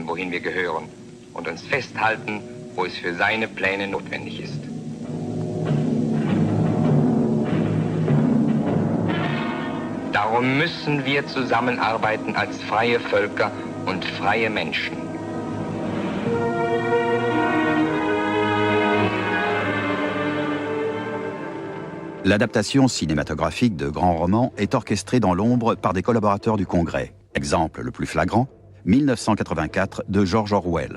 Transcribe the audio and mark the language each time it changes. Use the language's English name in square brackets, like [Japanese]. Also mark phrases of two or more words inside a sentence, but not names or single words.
[German] wohin wir gehören und uns festhalten, wo es für seine Pläne notwendig ist. Darum müssen wir zusammenarbeiten als freie Völker und freie Menschen. [French] L'adaptation cinématographique de grands romans est orchestrée dans l'ombre par des collaborateurs du Congrès. Exemple le plus flagrant, 1984 de George Orwell.